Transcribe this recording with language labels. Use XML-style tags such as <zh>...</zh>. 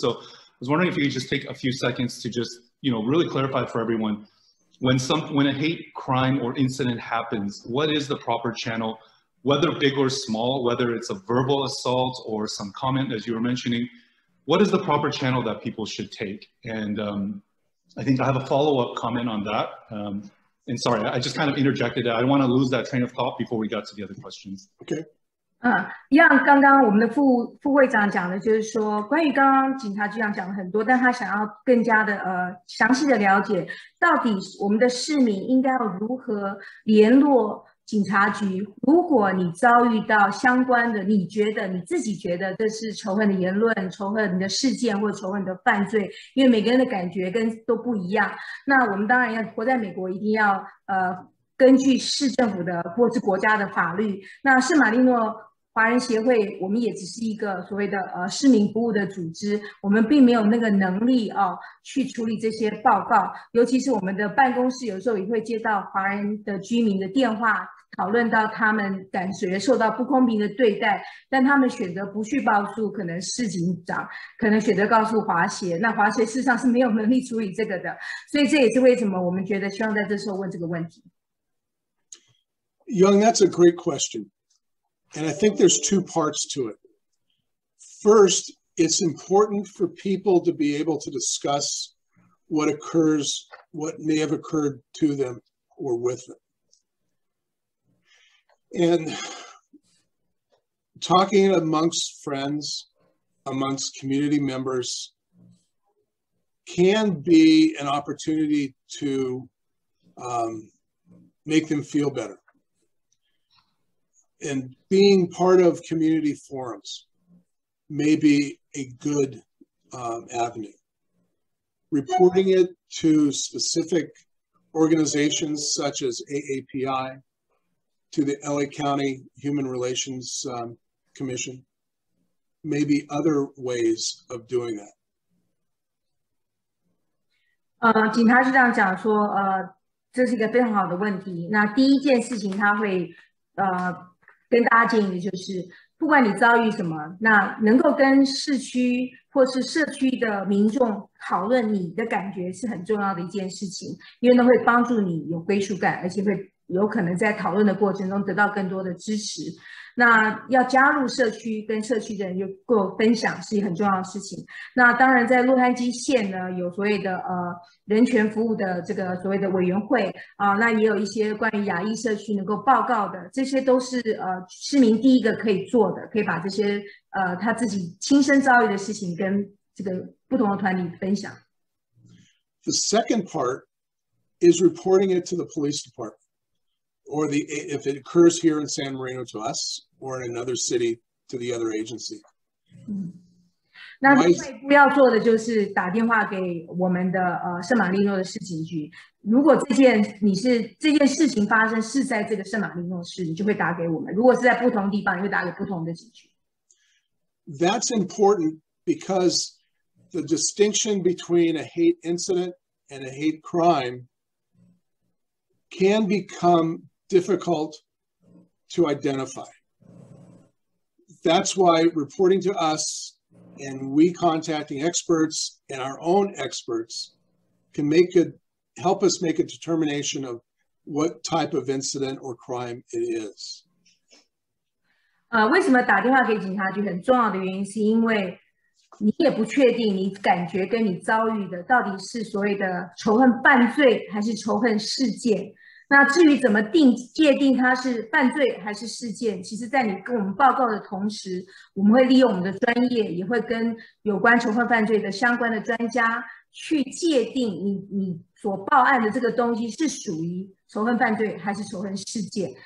<en>So I was wondering if you could just take a few seconds to just, you know, really clarify for everyone, when a hate crime or incident happens, what is the proper channel, whether big or small, whether it's a verbal assault or some comment, as you were mentioning, what is the proper channel that people should take? And I think I have a follow-up comment on that. And sorry, I just kind of interjected it. I don't want to lose that train of thought before we got to the other questions. Okay.</en> <zh>一样，刚刚我们的副会长讲的就是说，关于刚刚警察局长讲了很多，但他想要更加的详细的了解，到底我们的市民应该要如何联络警察局？如果你遭遇到相关的，你自己觉得这是仇恨的言论、仇恨的事件或者仇恨的犯罪，因为每个人的感觉都不一样。那我们当然要活在美国，一定要根据市政府的或是国家的法律。那圣马力诺华人协会，我们也只是一个所谓的市民服务的组织，我们并没有那个能力去处理这些报告，尤其是我们的办公室有时候也会接到华人的居民的电话，讨论到他们感觉受到不公平的对待，但他们选择不去报诉可能市警长，可能选择告诉华协，那华协事实上是没有能力处理这个的，所以这也是为什么我们觉得希望在这时候问这个问题。</zh> <en>Young, that's a great question. And I think there's two parts to it. First, it's important for people to be able to discuss what may have occurred to them or with them. And talking amongst friends, amongst community members, can be an opportunity to make them feel better. And being part of community forums may be a good avenue. Reporting it to specific organizations such as AAPI, to the LA County Human Relations Commission, may be other ways of doing that.</en> <zh>警察局长讲说，这是一个非常好的问题。那第一件事情，他会跟大家建议的就是，不管你遭遇什么，那能够跟市区或是社区的民众讨论你的感觉是很重要的一件事情，因为呢会帮助你有归属感，而且会有可能在讨论的过程中得到更多的支持。那要加入社区，跟社区的人有够分享是很重要的事情。那当然，在洛杉矶县呢，有所谓的人权服务的这个所谓的委员会啊，那也有一些关于亚裔社区能够报告的，这些都是市民第一个可以做的，可以把这些他自己亲身遭遇的事情跟这个不同的团体分享。</zh> <en>The second part is reporting it to the police department. Or if it occurs here in San Marino to us, or in another city to the other agency.</en> <zh>那另外一步要做的就是打电话给我们的圣马力诺的市警局。如果这件事情发生是在这个圣马力诺市，你就会打给我们；如果是在不同地方，你会打给不同的警局。</zh> <en>That's important because the distinction between a hate incident and a hate crime can become difficult to identify. That's why reporting to us and we contacting experts and our own experts can help us make a determination of what type of incident or crime it is.</en> <zh>为什么打电话给警察局很重要的原因，是因为你也不确定你感觉跟你遭遇的到底是所谓的仇恨犯罪还是仇恨事件。那至于怎么界定它是犯罪还是事件，其实在你跟我们报告的同时，我们会利用我们的专业，也会跟有关仇恨犯罪的相关的专家去界定你所报案的这个东西是属于仇恨犯罪还是仇恨事件。</zh>